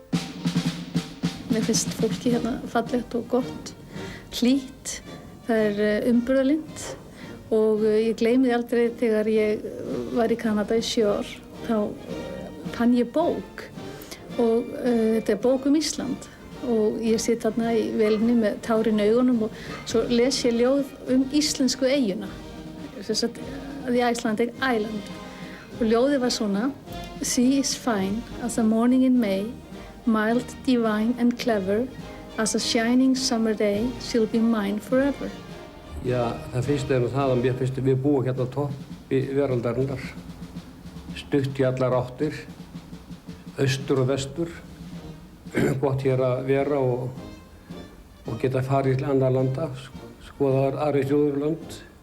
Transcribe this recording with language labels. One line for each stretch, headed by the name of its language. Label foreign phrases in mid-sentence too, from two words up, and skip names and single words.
Icelandic: Mér finnst fólki hérna fallegt og gott, hlýtt, það umburðarlynt og ég gleymi því aldrei þegar ég var í Kanada í 7 ár, þá fann ég bók og þetta bók Ísland og ég sit þarna í vélinni með tárin í augunum og svo les ég ljóð íslensku eyjuna, þess að
English: The Icelandic Island.
Icelandic: Og ljóðið var svona:
English: Sea is fine as a morning in May, mild, divine and clever, as a shining summer day, she'll be mine forever.
Icelandic: Já, það fyrsta nú það að mér finnst við búum hérna á toppi veraldarinnar, stutt í allar áttir, austur og vestur, gott hér að vera og geta farið til annar landa, skoða aðri þjóðurlönd.